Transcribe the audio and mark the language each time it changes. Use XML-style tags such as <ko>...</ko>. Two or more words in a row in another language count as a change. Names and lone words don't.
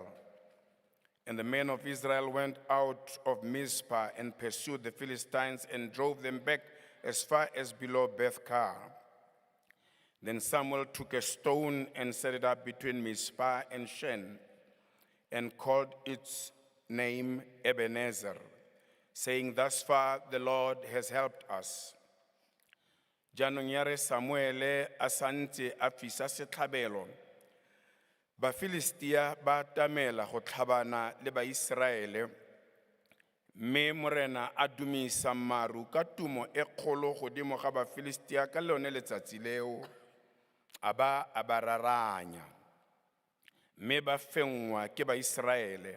<en>And the men of Israel went out of Mizpah and pursued the Philistines and drove them back as far as below Beth-car. Then Samuel took a stone and set it up between Mizpah and Shen, and called its name Ebenezer, saying, "Thus far the Lord has helped us."</en> <tn>Jaanong ya re Samuele a santse a fisa setlhabelo, Bafilistia ba atamela go tlhabana le Baiseraele, mme morena a dumisa maru ka tumo e kgolo godimo ga Bafilistia ka lone letsatsi leo, a ba raranya, mme ba fengwa ke Baiseraele.</tn>